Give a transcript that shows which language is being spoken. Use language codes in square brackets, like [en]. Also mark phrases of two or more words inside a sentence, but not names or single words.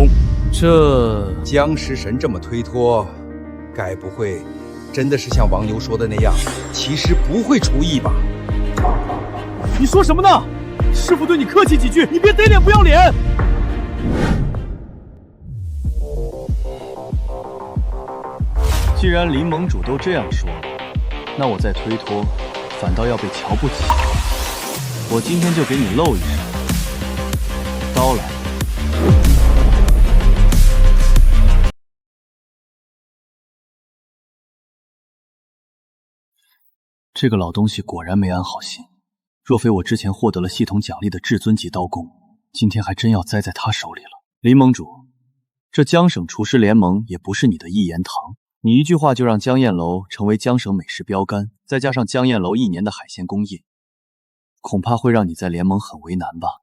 [zh] 這江食神這麼推脫，該不會真的是像王牛說的那樣，其實不會廚藝吧？你說什麼呢？師傅對你客氣幾句，你別賊臉不要臉。既然林盟主都這樣說了，那我再推脫，反倒要被瞧不起。我今天就給你露一手，刀來。這個老東西果然沒安好心，若非我之前獲得了系統獎勵的至尊級刀工，今天還真要栽在他手裡了。林盟主， 這江省廚師聯盟也不是你的一言堂，你一句話就让江宴楼成為江省美食標杆，再加上江宴樓1年的海鮮供應，恐怕會讓你在聯盟很為難吧？